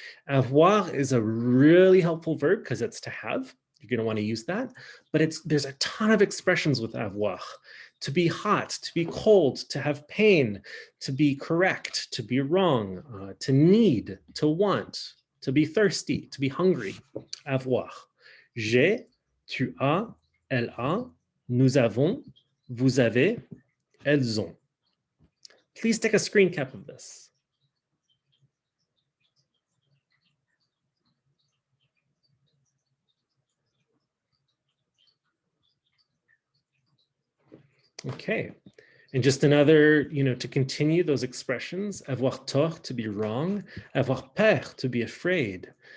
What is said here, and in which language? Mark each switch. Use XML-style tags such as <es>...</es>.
<en>Avoir is a really helpful verb because it's to have. You're going to want to use that, but there's a ton of expressions with avoir. To be hot, to be cold, to have pain, to be correct, to be wrong, to need, to want, to be thirsty, to be hungry. Avoir.</en> <fr>J'ai, tu as, elle a, nous avons, vous avez, elles ont.</fr> <en>Please take a screen cap of this. Okay, and just another, to continue those expressions,</en> <fr>avoir tort,</fr> <en>to be wrong,</en> <fr>avoir peur,</fr> <en>to be afraid.</en>